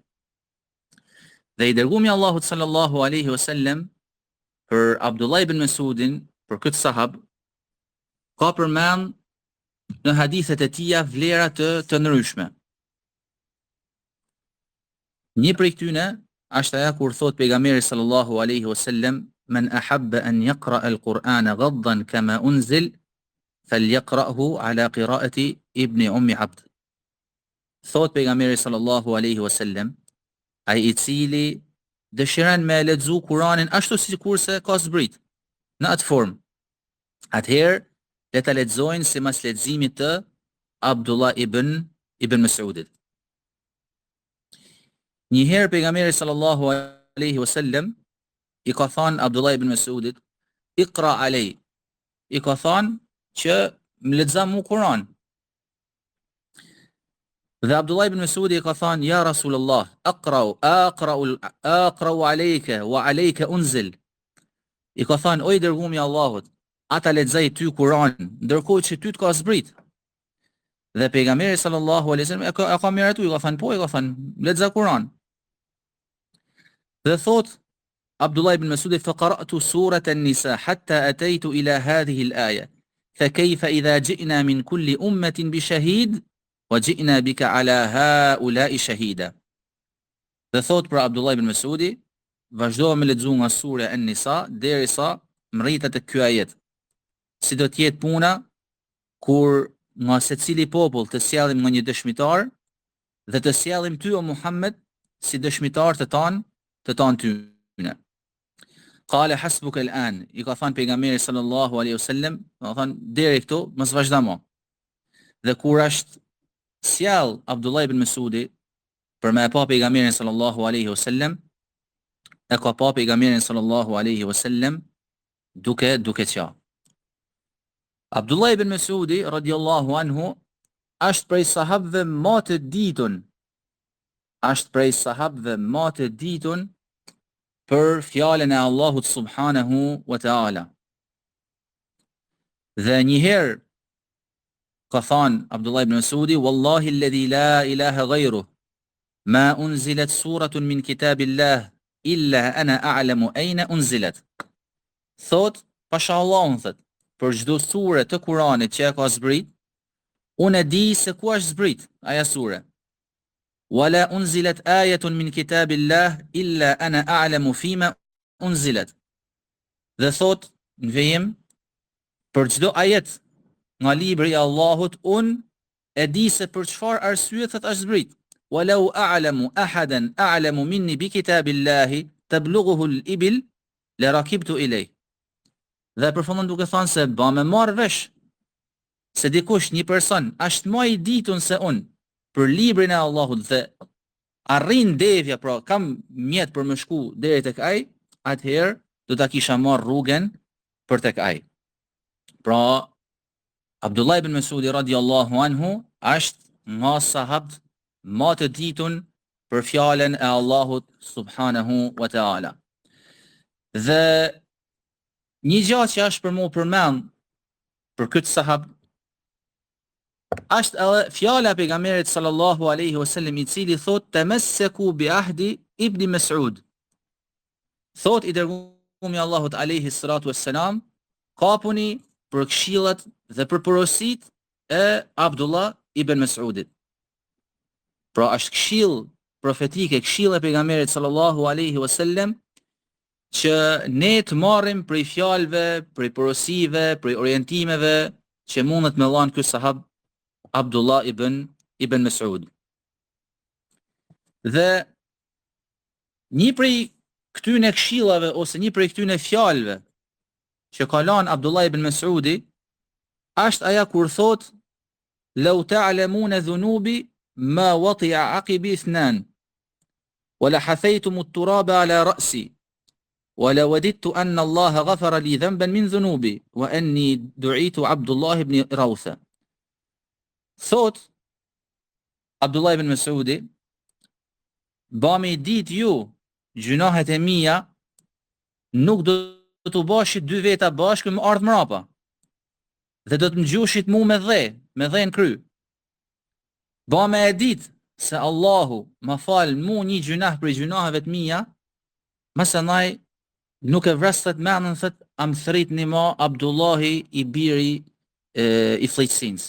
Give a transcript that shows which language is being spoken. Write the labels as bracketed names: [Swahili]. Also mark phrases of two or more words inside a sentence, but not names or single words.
[Albanian] Dhe i dërguari Allahut [Arabic] صلى الله عليه وسلم [Albanian] për Abdullah ibn Mas'udin, për këtë sahab, ka përmend në hadithet e tija vlera të ndryshme. Një prej këtyne është aja kur thot pejgamberi [Arabic] صلى الله عليه وسلم من أحب أن يقرأ القرآن غضا كما أنزل فليقرأه على قراءة ابن أم عبد. [Albanian] Thot pejgamberi [Arabic] صلى الله عليه وسلم, [Albanian] ai i cili dëshiron me lexu Kur'anin ashtu sikurse ka zbrit, në atë formë, atëherë le ta lexojnë sipas leximit të Abdullah ibn Mas'udit. Njëherë pejgamberi [Arabic] صلى الله عليه وسلم [Albanian] i ka thënë Abdullah ibn Mas'udit, [Arabic] "اقرأ علي." [Albanian] I ka thënë që më lexo mu Kur'an. Dhe Abdullah ibn Mas'udi i ka thënë, [Arabic] "يا رسول الله، أقرأ عليك وعليك أنزل." [Albanian] I ka thënë, "O i dërguari i Allahut, ata lexoj ty Kur'an, ndërkohë që ty të ka zbrit." Dhe pejgamberi [Arabic] صلى الله عليه وسلم [Albanian] e ka miratu, i ka thënë, "Po, i ka thënë, lexo Kur'an." Dhe thot [Arabic] Abdullah ibn Mas'udi, "فقرأت سورة النساء حتى أتيت إلى هذه الآية. فكيف إذا جئنا من كل أمة بشهيد وجئنا بك على هؤلاء شهيدا." [Albanian] Dhe thot për Abdullah ibn Mas'udi, vazhdova me lexu nga sura An-Nisa derisa mritet te ky ajet. Si do të jetë puna kur nga secili popull të sjellim nga një dëshmitar dhe të sjellim ty o Muhammed si dëshmitar të tanë tyne. [Arabic] قال حسبك الآن, [Albanian] i ka thënë pejgamberi [Arabic] صلى الله عليه وسلم, [Albanian] do thënë deri këtu, mos vazhdo më. Dhe kur është sjell Abdullah ibn Mas'udi për me pa pejgamberin [Arabic] صلى الله عليه وسلم, [Albanian] e ka pa pejgamberin [Arabic] صلى الله عليه وسلم [Albanian] duke qa. Abdullah ibn Mas'udi [Arabic] رضي الله عنه [Albanian] është prej sahabëve më të ditun, për fjalën e Allahut [Arabic] سبحانه وتعالى. [Albanian] Dhe njëherë ka thënë [Arabic] Abdullah ibn Mas'udi, "والله الذي لا إله غيره ما أنزلت سورة من كتاب الله إلا أنا أعلم أين أنزلت." [Albanian] Thot, pasha Allahun thot, për çdo sure të Kuranit që ka zbrit, unë e di se ku është zbrit aja sure. [Arabic] "ولا أنزلت آية من كتاب الله إلا أنا أعلم فيم أنزلت." [Albanian] Dhe thot në vejim, për çdo ajet nga libri i Allahut, unë e di se për çfarë arsye thot është zbrit. [Arabic] "ولو أعلم أحدا أعلم مني بكتاب الله تبلغه الإبل لركبت إليه." [Albanian] Dhe përfundon duke thënë se ba me marr vesh se dikush, një person, është më i ditun se unë për librin e Allahut dhe arrin devja, pra kam mjet për më shku deri tek ai, atëherë do ta kisha marr rrugën për tek ai. Pra Abdullah ibn Mas'udi [Arabic] رضي الله عنه [Albanian] është nga sahabët më të ditun për fjalën e Allahut [Arabic] سبحانه وتعالى. [Albanian] Dhe një gjatë që është për mu përmend për këtë sahab është edhe fjala e pejgamberit [Arabic] صلى الله عليه وسلم, [Albanian] i cili thot, [Arabic] "تمسكوا بعهد ابن مسعود." [Albanian] Thot i dërguari i Allahut [Arabic] عليه الصلاة والسلام, [Albanian] kapuni për këshillat dhe për porosit e Abdullah ibn Mas'udit. Pra është këshill profetike, këshill e pejgamberit [Arabic] صلى الله عليه وسلم, [Albanian] që ne të marrim prej fjalëve, prej porosive, prej orientimeve që mundet me dhënë ky sahab Abdullah ibn Mas'ud. Dhe një prej këtyne këshillave ose një prej këtyne fjalëve që ka lanë Abdullah ibn Mas'udi është aja kur thot, [Arabic] "لو تعلمون ذنوبي ما وطئ عقبي اثنان ولحثيتم التراب على رأسي ولوددت أن الله غفر لي ذنبا من ذنوبي وأني دعيت عبد الله بن روثة." [Albanian] Thot Abdullah ibn Mas'udi, "Ba me dit ju gjunahet e mia, nuk do të bashit dy veta bashkë më ardhë mrapa, dhe do të më gjushit mu me dhe në kry. Ba me e dit se Allahu ma falë mu një gjunah për gjunaheve të mia, mëse naj nuk e vrasët menën thët, am thrit një ma Abdullahi i biri i fllëqësins.